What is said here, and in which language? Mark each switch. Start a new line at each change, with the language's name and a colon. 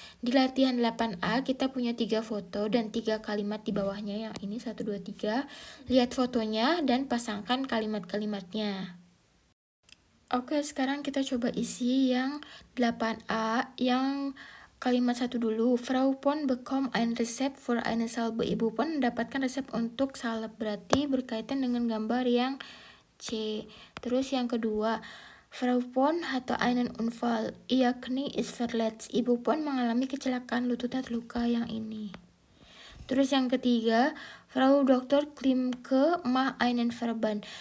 Indonesian: Di latihan 8A kita punya 3 foto dan 3 kalimat di bawahnya, yang ini 1, 2, 3. Lihat fotonya dan pasangkan kalimat-kalimatnya. Oke, sekarang kita coba isi yang 8A, yang kalimat 1 dulu.
German: Frau Pon bekommt ein Rezept für eine Salbe.
Indonesian: Ibu Pon mendapatkan resep untuk salep, berarti berkaitan dengan gambar yang C. Terus yang kedua,
German: Frau Pon hatte einen Unfall. Ihr Knie ist verletzt.
Indonesian: Ibu Pon mengalami kecelakaan, lututnya terluka, yang ini. Terus yang ketiga, Frau Dr.
German: Klimke macht einen Verband.